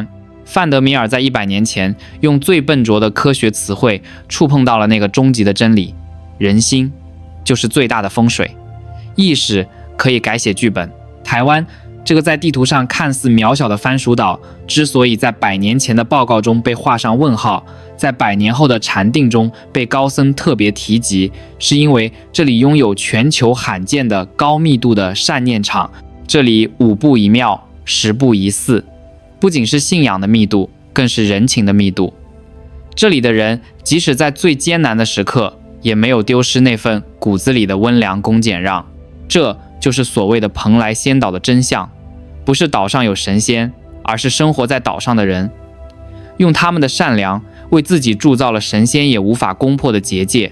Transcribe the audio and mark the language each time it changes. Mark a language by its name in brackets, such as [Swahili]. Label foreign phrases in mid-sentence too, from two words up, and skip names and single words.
[Chinese] 范德米爾在100年前用最笨拙的科學詞彙觸碰到了那個終極的真理：人心就是最大的風水，意識可以改寫劇本。台灣這個在地圖上看似渺小的番薯島，之所以在100年前的報告中被畫上問號，在100年後的禪定中被高僧特別提及，是因為這裡擁有全球罕見的高密度的善念場。這裡5步一廟，10步一寺，不僅是信仰的密度，更是人情的密度。這裡的人即使在最艱難的時刻，也沒有丟失那份骨子裡的溫良恭儉讓。這就是所謂的蓬萊仙島的真相，不是島上有神仙，而是生活在島上的人，用他們的善良為自己鑄造了神仙也無法攻破的結界。